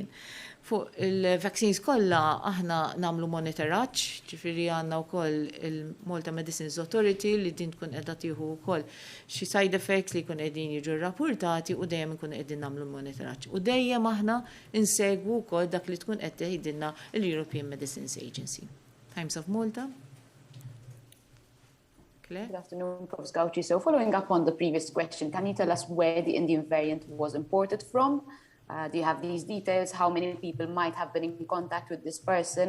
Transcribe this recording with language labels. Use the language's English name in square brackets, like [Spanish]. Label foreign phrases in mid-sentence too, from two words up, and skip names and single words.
[Maltese] Fuq il-vaccines kollha aħna nagħmlu monitoraġġ, ġifieri għandna wkoll il-Malta Medicines Authority li din tkun qiegħda tieħu wkoll xi [English] side effects [Maltese] li jkun qegħdin jiġu rrappurtati u dejjem ikun qegħdin nagħmlu monitoraġġ. U dejjem aħna insegwu wkoll dak li tkun qed tgħidilna l-European Medicines Agency. [English] Times of Malta. Claire? Good afternoon, Professor Gauci. So following up on the previous question, can you tell us where the Indian variant was imported from? Do you have these details? How many people might have been in contact with this person?